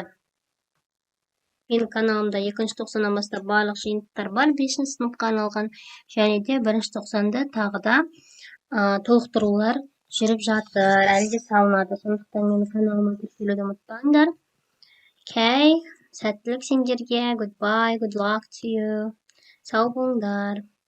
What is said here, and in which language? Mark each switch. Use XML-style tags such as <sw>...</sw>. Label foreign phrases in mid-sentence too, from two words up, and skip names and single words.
<kk>Менің каналымда 2-ші тоқсаннан бастап барлық жиынтықтар бар, 5-ші сыныпқа арналған. Және де 1-ші тоқсанда тағы да толықтырулар жүріп жатыр, әлі де салынады. Сондықтан менің каналыма тіркелуді ұмытпаңдар. Окей, сәттілік сендерге.</kk> <en>Goodbye, good luck to you.</en> <kk>Сау болыңдар.</kk>